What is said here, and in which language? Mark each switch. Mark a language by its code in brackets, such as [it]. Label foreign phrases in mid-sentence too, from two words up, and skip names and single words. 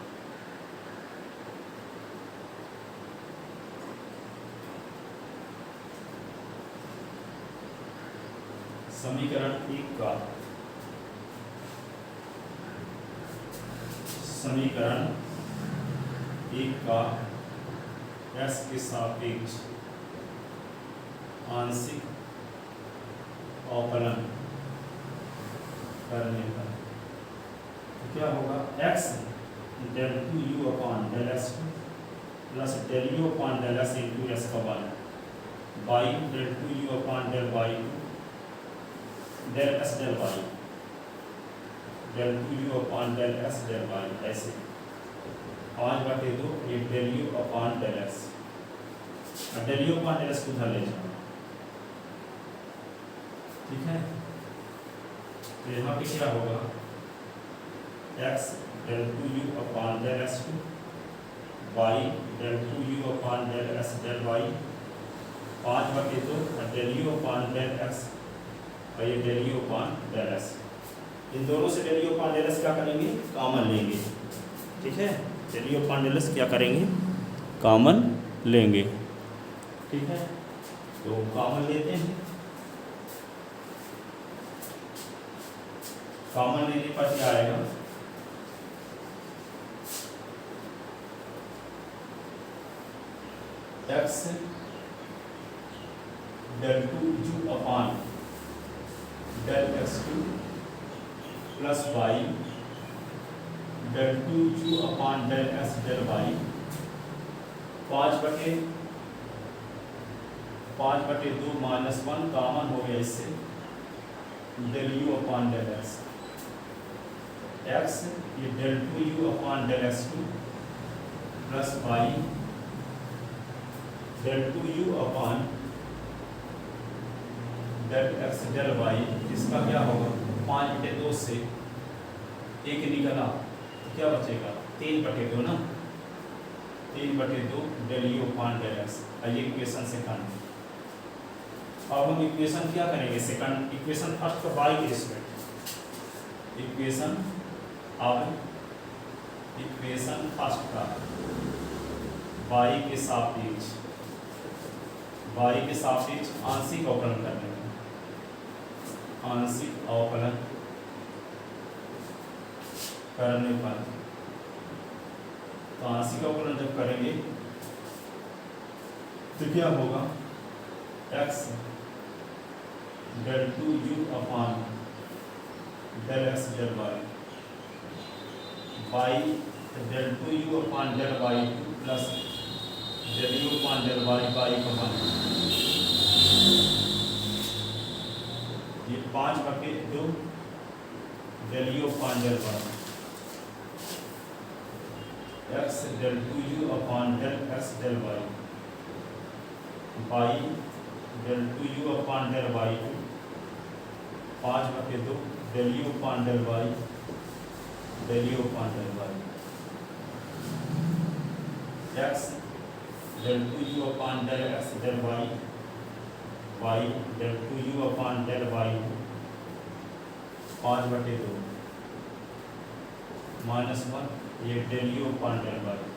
[hi] समीकरण 1 का, समीकरण 1 का s के सापेक्ष आंशिक अवकलन करने पर तो क्या होगा, [en] x del 2u upon del s2 प्लस del u upon del s into s का 1, y del 2u upon del y2 del s del y, del 2u upon del s del y, [hi] ऐसे 5/2 ये [en] del u upon del s, [hi] और [en] del u upon del s [hi] को उधर ले जाओ। ठीक है, तो यहाँ पे क्या होगा, [en] x del 2u upon del s2, y del 2u upon del s del y, 5/2 और del u upon del x और ये del u upon del s। [hi] इन दोनों से [en] del u upon del s [hi] क्या करेंगे, कॉमन लेंगे। ठीक है, [en] del u upon del s [hi] क्या करेंगे, कॉमन लेंगे। ठीक है, तो कॉमन लेते हैं, कॉमन लेने पर क्या आएगा, [en] x del 2u upon del x2 प्लस y del 2u upon del s del y, [hi] 5/2 माइनस 1 कॉमन हो गया इससे, [en] del u upon del x, x ये del 2u upon del x2 प्लस y del 2u upon del x del y, [hi] इसका क्या होगा, 5/2 से 1 निकला तो क्या बचेगा, 3/2 ना, 3/2 [en] del u upon del x। [hi] ये [en] equation second. [hi] अब हम इक्वेशन क्या करेंगे, [en] second equation first [hi] का y के रिस्पेक्ट, इक्वेशन अब [en] equation first [hi] का y के सापेक्ष, y के सापेक्ष आंशिक अवकलन करने में, आंशिक अवकलन करने पर, तो आंशिक अवकलन जब करेंगे तो क्या होगा, [en] x del 2u upon del x del y, y del 2u upon del y2 प्लस del u upon del y, y का 1 ये 5/2 del u upon del y, x del 2u upon del x del y, del 2u upon del y2, 5/2 del u upon del y, del u upon del y, x del 2u upon del x del y, y del 2u upon del y2, 5/2 -1 ये del u upon del y।